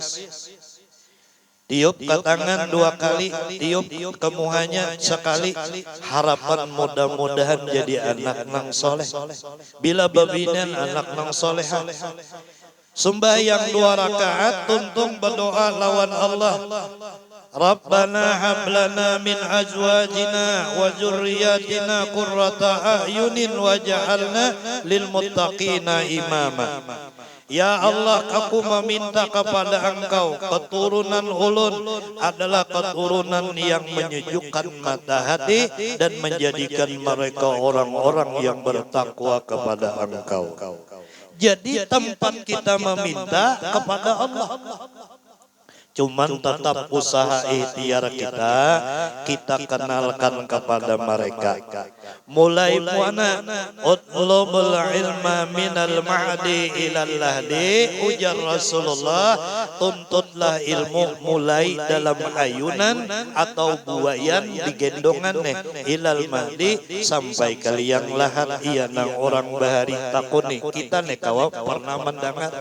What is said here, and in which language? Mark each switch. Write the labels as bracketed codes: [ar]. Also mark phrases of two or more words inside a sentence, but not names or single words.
[bjn] Tiup ke tangan 2 kali, tiup ke muhanya sekali. Harapan mudah-mudahan jadi anak nang soleh. Bila babinan anak nang soleha. Sembahyang 2 rakaat, tuntung berdoa lawan Allah. [ar] ربنا هب لنا من أزواجنا وذرياتنا قرة أعين واجعلنا للمتقين إماما. [bjn] Ya Allah, aku meminta kepada Engkau, keturunan ulun adalah keturunan yang menyejukkan mata hati dan menjadikan mereka orang-orang yang bertakwa kepada Engkau. Jadi tempat kita meminta kepada Allah. Cuman tetap usaha ikhtiar kita kenalkan kepada mereka. Mulai puana [ar] اطلبوا العلم من المهد إلى اللحد, [bjn] ujar Rasulullah, tuntutlah ilmu mulai dalam ayunan atau buayan digendongan [ar] إلى المهد [bjn] sampai ke liang lahat. Iya nang orang bahari takuni kita kawa pernah mendengar.